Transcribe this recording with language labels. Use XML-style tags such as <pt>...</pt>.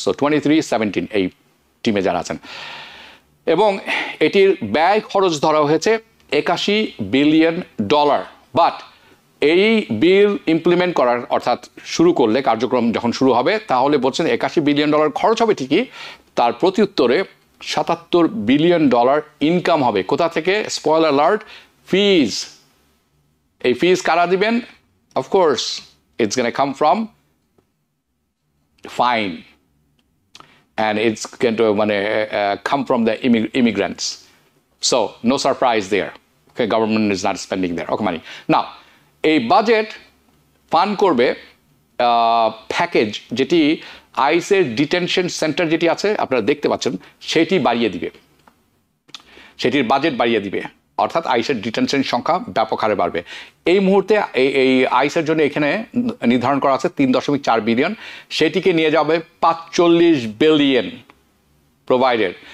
<bn>So 23-17 এই টিমে যারা আছেন, এবং এটির ব্যয় খরচ ধরা হয়েছে $81 বিলিয়ন। বাট এই বিল ইমপ্লিমেন্ট করার, অর্থাৎ শুরু করলে, কার্যক্রম যখন শুরু হবে, তাহলে বলছেন $81 বিলিয়ন খরচ হবে ঠিকই, তার প্রতি উত্তরে $77 বিলিয়ন ইনকাম হবে। কোথা থেকে?</bn> <en>spoiler alert,</en> <bn>ফিজ। এই ফিজ কারা দিবেন?</bn> <en>Of course it's gonna come from fine, and it's going to come from the immigrants. So no surprise there. Okay, government is not spending there. Okay, money. Now, a budget fund করবে</en> <bn>package যেটি আইসের detention centre যেটি আছে আপনারা দেখতে পাচ্ছেন সেটি বাড়িয়ে দিবে, সেটির বাজেট বাড়িয়ে দিবে, অর্থাৎ আইসের ডিটেনশন সংখ্যা ব্যাপক হারে বাড়বে। এই মুহূর্তে এই আইসের জন্য এখানে নির্ধারণ করা আছে 3.4 বিলিয়ন, সেটিকে নিয়ে যাবে 45 বিলিয়ন প্রোভাইডেড।</bn>